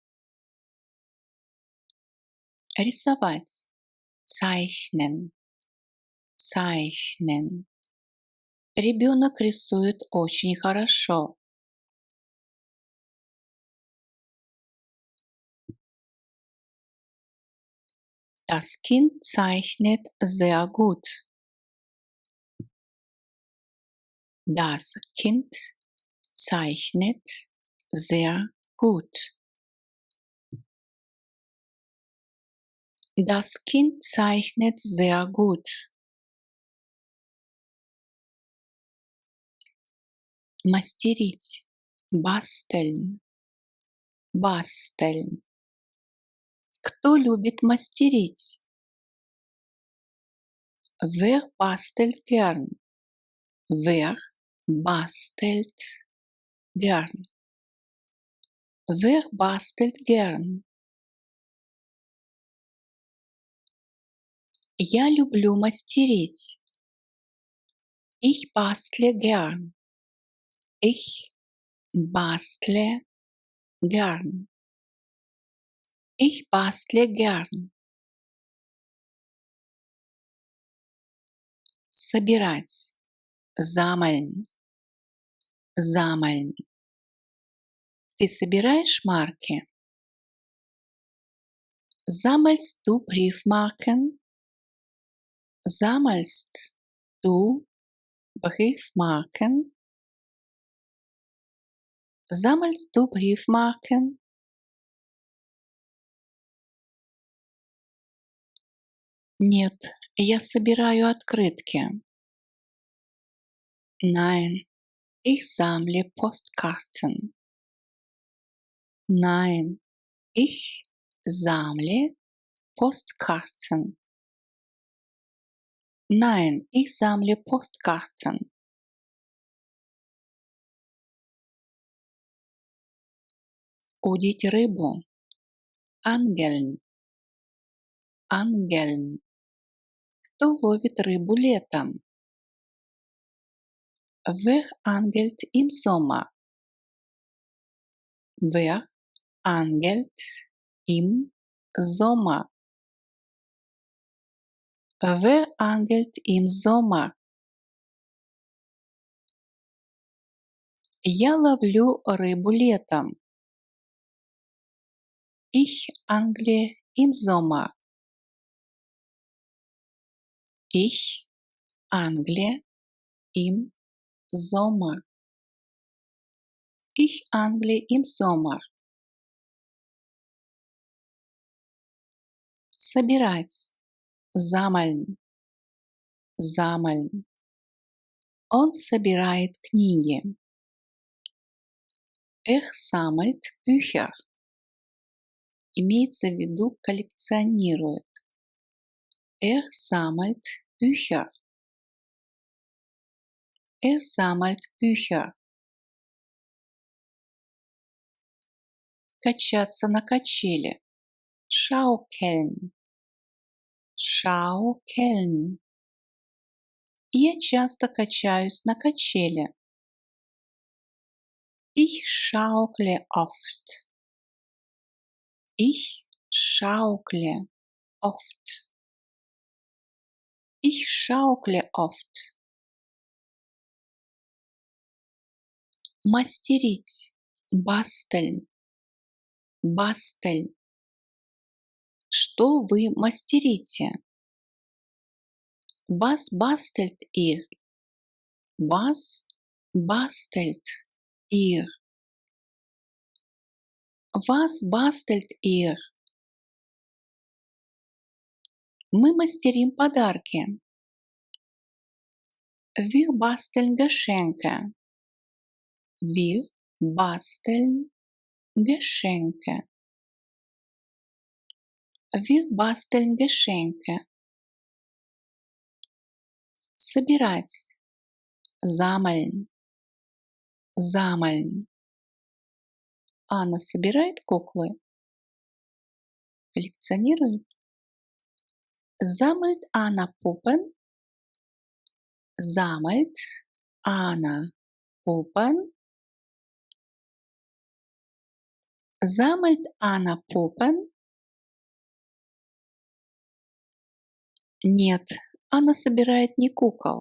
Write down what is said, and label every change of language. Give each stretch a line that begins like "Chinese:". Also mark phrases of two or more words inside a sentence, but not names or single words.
Russian: Рисовать.
German: Zeichnen. Zeichnen.
Russian: Ребенок рисует очень хорошо.
German: Das Kind zeichnet sehr gut. Das Kind zeichnet sehr gut. Das Kind zeichnet sehr gut.
Russian: Мастерить,
German: basteln, basteln.
Russian: Кто любит мастерить?
German: Wer bastelt gern? Wer bastelt gern? Wer bastelt gern?
Russian: Я люблю мастерить.
German: Ich bastle gern. Ich bastle gern. Ich bastle gern.
Russian: Собирать.
German: Sammeln. Sammeln.
Russian: Ты собираешь марки?
German: Sammelst du Briefmarken? Sammelst du Briefmarken? Sammelst du Briefmarken?
Russian: Нет, я собираю открытки.
German: Nein, ich sammle Postkarten. Nein, ich sammle Postkarten. Nein, ich sammle Postkarten.
Russian: Удить рыбу.
German: Angeln. Angeln.
Russian: Кто ловит рыбу летом?
German: Wer angelt im Sommer? Wer angelt im Sommer? Wer angelt im Sommer?
Russian: Я ловлю рыбу летом.
German: Ich angle im Sommer. Ich angle im Sommer. Ich angle im Sommer. Собирать. Sammeln. Sammeln.
Russian: Он собирает книги.
German: Sammelt Bücher.
Russian: Имеется в виду коллекционирует.
German: Sammelt Bücher. Sammelt Bücher.
Russian: Качаться на качели.
German: Schaukeln. Schaukeln.
Russian: Я часто качаюсь на качели.
German: Ich schaukle oft. Ich schaukle oft. Ich schaukle oft.
Russian: Мастерить.
German: Basteln. Basteln.
Russian: Что вы мастерите?
German: Was bastelt ihr? Was bastelt ihr? Was bastelt ihr?
Russian: Мы мастерим подарки.
German: Wir basteln Geschenke. Wir basteln Geschenke. Wir basteln Geschenke.
Russian: Собирать.
German: Sammeln. Sammeln.
Russian: Анна собирает куклы? Коллекционирует?
German: Sammelt Anna Puppen? Sammelt Anna Puppen? Sammelt Anna Puppen?
Russian: Нет, Анна собирает не кукол.